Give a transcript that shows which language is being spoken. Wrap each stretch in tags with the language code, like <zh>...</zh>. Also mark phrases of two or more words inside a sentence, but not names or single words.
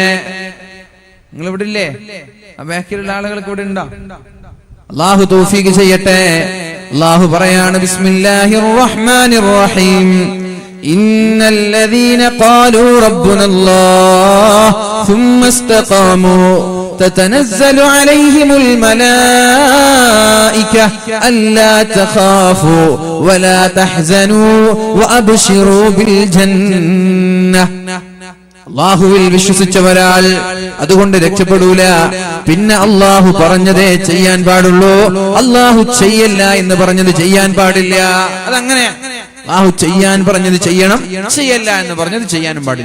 <ml>നിങ്ങൾ ഇവിടെ ഇല്ലേ? ബാക്കിയുള്ള ആളുകൾക്ക് ഇവിടെ ഉണ്ടോ? അല്ലാഹു തൗഫീഖ് ചെയ്യട്ടെ. അല്ലാഹു പറയാണ്,</ml> <ar>بسم الله الرحمن الرحيم إن الذين قالوا ربنا الله ثم استقاموا تتنزل عليهم الملائكة ألا تخافوا ولا تحزنوا وأبشروا بالجنة.</ar> <ml>അള്ളാഹുവിൽ വിശ്വസിച്ച ഒരാൾ അതുകൊണ്ട് രക്ഷപ്പെടൂല. പിന്നെ അള്ളാഹു പറഞ്ഞതേ ചെയ്യാൻ പാടുള്ളൂ, അള്ളാഹു ചെയ്യല്ല എന്ന് പറഞ്ഞത് ചെയ്യാൻ പാടില്ല. അതങ്ങനെ അള്ളാഹു ചെയ്യാൻ പറഞ്ഞത് ചെയ്യണം, ചെയ്യല്ല എന്ന് പറഞ്ഞത് ചെയ്യാനും പാടില്ല.</ml>